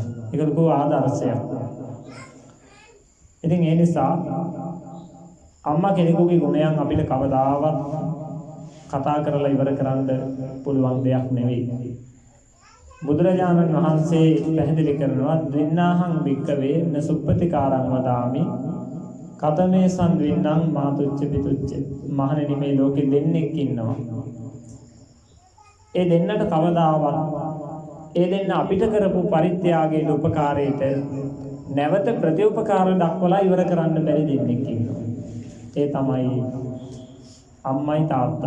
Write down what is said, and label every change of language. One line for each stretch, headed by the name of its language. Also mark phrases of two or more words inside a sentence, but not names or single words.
Sinhala: ඒක ලොකු ආදර්ශයක්. ඉතින් ඒ නිසා අම්මා කෙනෙකුගේ ගුණයන් අපිට කවදාවත් කතා කරලා ඉවර කරන්න පුළුවන් දෙයක් නෙවෙයි. බුදුරජාණන් වහන්සේ පැහැදිලි කරනවා
Pali: ද්වින්නාහං භික්ඛවේ න සුප්පතිකාරං වදාමි කතමේ සම්ද්වින්නම් මාතුච්ච පිතුච්ච.
Sinhala: මහණෙනි මේ ලෝකෙ දෙන්නෙක් ඉන්නවා. ඒ දෙන්නට කවදාවත් ඒ දෙන්න අපිට කරපු පරිත්‍යාගයේ උපකාරයට නැවත ප්‍රතිඋපකාර දක්වලා ඉවර කරන්න බැරි දෙන්නෙක් ඉන්නවා. ඒ තමයි අම්මයි තාත්තයි.